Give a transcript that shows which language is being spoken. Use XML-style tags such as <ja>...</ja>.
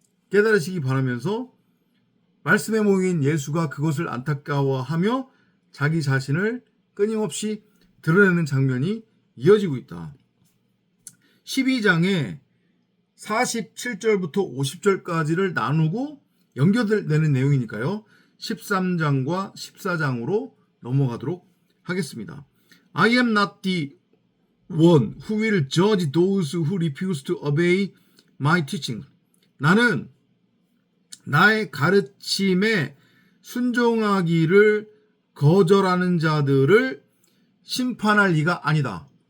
<ko>깨달으시기 바라면서 말씀의 모형인 예수가 그것을 안타까워하며 자기 자신을 끊임없이 드러내는 장면이 이어지고 있다. 12장에 47절부터 50절까지를 나누고 연결되는 내용이니까요. 13장과 14장으로 넘어가도록 하겠습니다.</ko> <en>I am not the one who will judge those who refuse to obey my teaching.</en> <ko>나는 나의 가르침에 순종하기를 거절하는 자들을 심판할 이가 아니다.</ko>